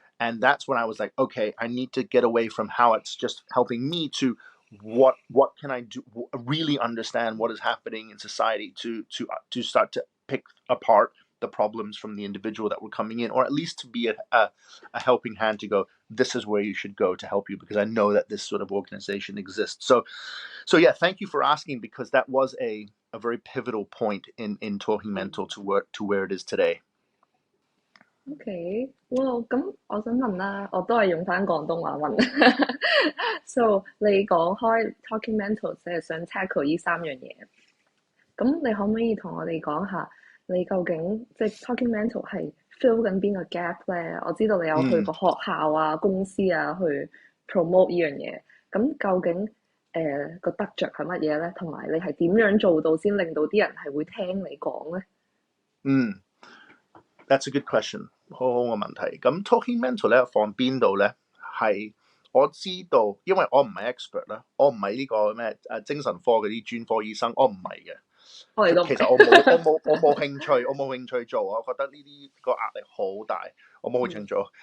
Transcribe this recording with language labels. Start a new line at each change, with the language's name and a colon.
English: And that's when I was like, okay, I need to get away from how it's just helping me to what can I do, really understand what is happening in society to start to pick apart the problems from the individual that were coming in, or at least to be a helping hand to go, this is where you should go to help you, because I know that this sort of organization exists. So yeah, thank you for asking, because that was a very pivotal point in Talking Mental to where it is today.
Cantonese: Okay，哇，咁我想問啦，我都係用翻廣東話問。 So 你講開 Talking Mental 即係想 tackle 呢3樣嘢，咁你可唔可以同我哋講下你究竟即係 talking mental 係 fill 緊邊個 gap 咧？我知道你有去嗯過學校啊、公司啊去 promote 呢樣嘢，咁究竟個得着係乜嘢咧？同埋你係點樣做到先令到啲人係會聽你講咧？
English: 嗯，that's a good question，
Cantonese: 好好嘅問題。咁 talking mental 咧放邊度咧？係我知道，因為我唔係 expert 啦，我唔係呢個咩精神科嗰啲專科醫生，我唔係嘅。我哋都唔其實係。我冇興趣，我冇興趣做，我覺得呢啲個壓力好大，我冇興趣做。